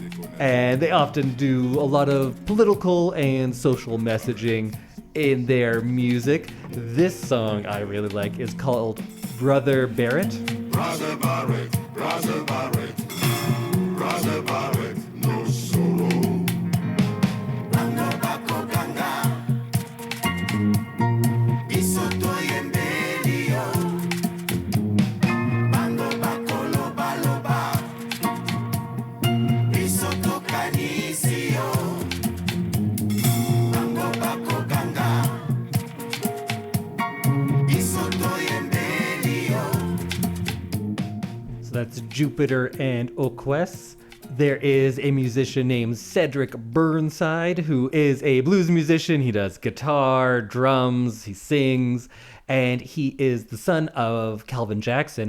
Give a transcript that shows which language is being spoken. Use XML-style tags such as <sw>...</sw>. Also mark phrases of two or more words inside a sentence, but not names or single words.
<en>And they often do a lot of political and social messaging in their music. This song I really like is called Brother Barrett. Brother Barrett, Brother Barrett, Brother Barrett, no sorrow.</en> <ln>Bando bako ganga, isoto yembelio. Bando bako loba loba, isoto kanisio. Bando bako ganga, isoto yembelio.</ln> <en>So that's Jupiter and Okwes. There is a musician named Cedric Burnside who is a blues musician. He does guitar, drums, he sings, and he is the son of Calvin Jackson.</en>